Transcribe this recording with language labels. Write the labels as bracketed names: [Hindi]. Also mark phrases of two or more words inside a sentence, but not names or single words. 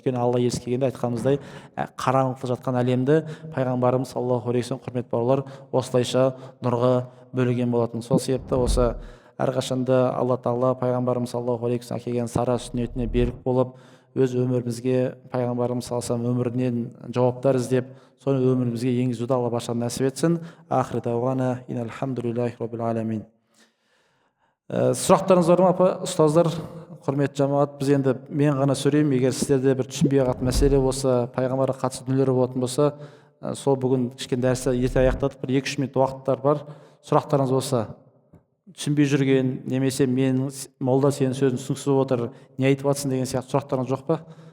[Kazakh] Өйткені алла елшісі келгенде айтқанымыздай қараңғылықта жатқан әлемді пайғамбарымыз [Arabic] صلى الله عليه وسلم, [Kazakh] құрметті бауырлар, осылайша нұрға бөлеген болатын. Сол себепті осы әрқашанда алла тағала пайғамбарымыз [Arabic] صلى الله عليه وسلم [Kazakh] әкелген сара сүннетіне берік болып, өз өмірімізге пайғамбарымыз [Arabic] صلى الله عليه وسلم [Kazakh] өмірінен жауаптар іздеп, соны өмірімізге енгізуді алла баршамызға нәсіп етсін. [Arabic] وآخر دعوانا أن الحمد لله رب العالمين. [Kazakh] Сұрақтарыңыз бар ма, апа, ұстаздар, құрметті жамағат? Біз енді мен ғана сөйлеймін, егер сіздерде бір түсінбей қалған мәселе болса, пайғамбарға қатысты дүниелер болатын болса, сол бүгін кішкене дәрісті ерте аяқтадық, бір 2-3 минут уақыттар бар. Сұрақтарыңыз болса, түсінбей жүрген, немесе мен молда сенің сөзін түсініксіз болып отыр, не айтып жатсың деген сияқты сұрақтарыңыз жоқ па?